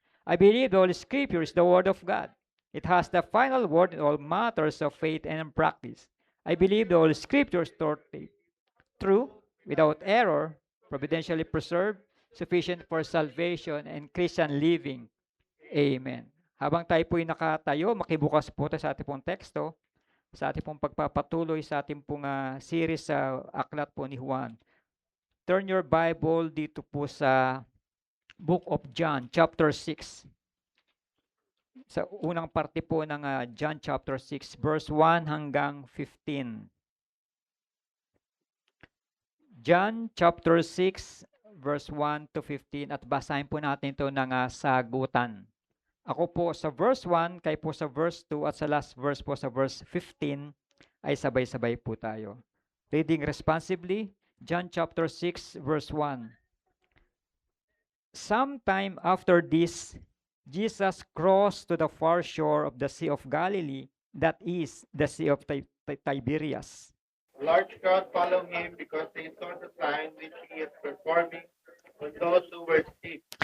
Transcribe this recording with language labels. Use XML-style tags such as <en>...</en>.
<en>I believe the Holy Scripture is the Word of God. It has the final word in all matters of faith and practice. I believe the Holy Scripture is true, without error, providentially preserved, sufficient for salvation and Christian living. Amen.</en> <tl>Habang tayo po'y nakatayo, makibukas po tayo sa ating pong teksto, sa ating pong pagpapatuloy sa ating pong series sa aklat po ni Juan.</tl> <en>Turn your Bible</en> <tl>dito po sa</tl> <en>Book of John, chapter 6.</en> <tl>Sa unang parte po ng John chapter 6, verse 1 hanggang 15.</tl> <en>John chapter 6, verse 1 to 15,</en> <tl>at basahin po natin ito ng sagutan. Ako po sa verse 1, kayo po sa verse 2, at sa</tl> <en>last verse</en> <tl>po sa verse 15 ay sabay-sabay po tayo.</tl> <en>Reading responsibly, John chapter 6, verse 1. Sometime after this, Jesus crossed to the far shore of the Sea of Galilee, that is, the Sea of Tiberias. A large crowd followed him because they saw the sign which he is performing on those who were sick.</en>